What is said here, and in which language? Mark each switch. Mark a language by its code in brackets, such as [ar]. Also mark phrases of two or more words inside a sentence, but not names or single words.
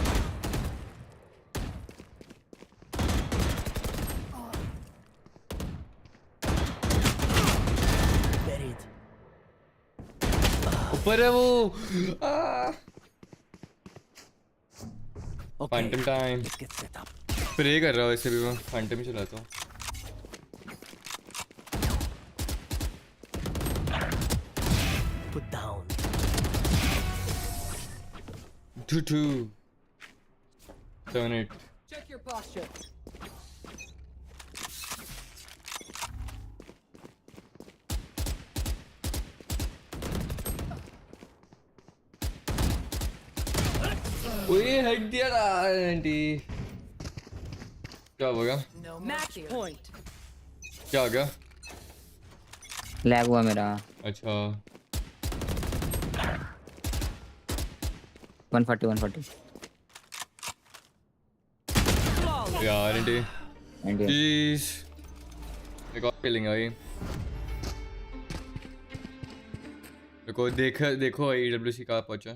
[hi] ऊपर है वो। फैंटम टाइम प्रे कर रहा हूँ, ऐसे भी मैं फैंटम ही चलाता हूँ। [en] Put down. Turn it. Check your posture. [hi] ओए हट दिया ना आंटी। क्या हो गया? [en] Match point. [hi] क्या हो गया? लैग हुआ मेरा। अच्छा 140 यार आंटी India. प्लीज एक और खेलेंगे भाई। देखो EWC कहाँ पहुंचा।